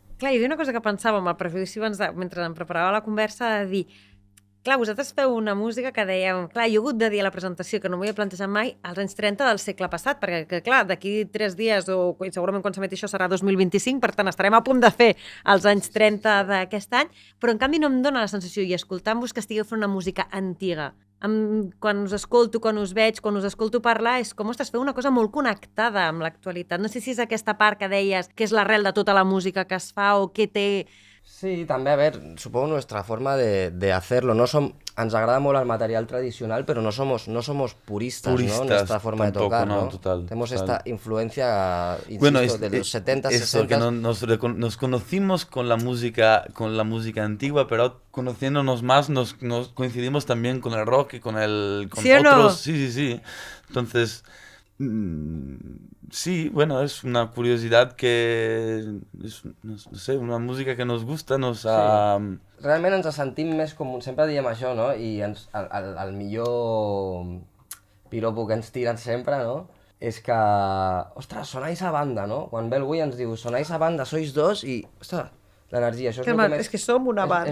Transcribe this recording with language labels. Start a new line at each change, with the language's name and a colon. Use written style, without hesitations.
Catalan: Clar, hi havia una cosa que pensava amb el prejudici mentre em preparava la conversa, de dir, clar, vosaltres feu una música que dèieu, clar, jo he hagut de dir a la presentació que no m'ho havia plantejat mai als anys 30 del segle passat, perquè, clar, d'aquí 3 dies, o segurament quan s'emeti això serà 2025, per tant, estarem a punt de fer els anys 30 d'aquest any, però en canvi no em dóna la sensació, i escoltant-vos, que estigueu fent una música antiga. Quan us escolto, quan us veig, quan us escolto parlar, és com, ostres, feu una cosa molt connectada amb l'actualitat. No sé si és aquesta part que deies que és l'arrel de tota la música que es fa o que té...
Spanish: Sí, també, a ver, supongo nuestra forma de hacerlo.
Catalan: Ens agrada molt el material tradicional,
Spanish: pero no somos puristas, ¿no? Nuestra forma tampoco, de tocar, ¿no? Total. Tenemos esta influencia, insisto, Bueno, de los 70, eso, 60... que nos conocimos con la música antigua, pero conociéndonos más nos coincidimos también con el rock y con ¿Sí o no? otros. Sí. Entonces, sí, bueno, es una curiosidad que es, no sé, una música que nos gusta,
Catalan: Realment ens sentim més com... Sempre diem això, no? I el millor piropo que ens tiren sempre, no? És que, ostres,
Spanish: sonáis a banda,
Catalan: no? Quan ve algú i ens diu,
Spanish: sonáis a banda, sois dos
Catalan: i, ostres, l'energia, això és el que més... És que som una banda.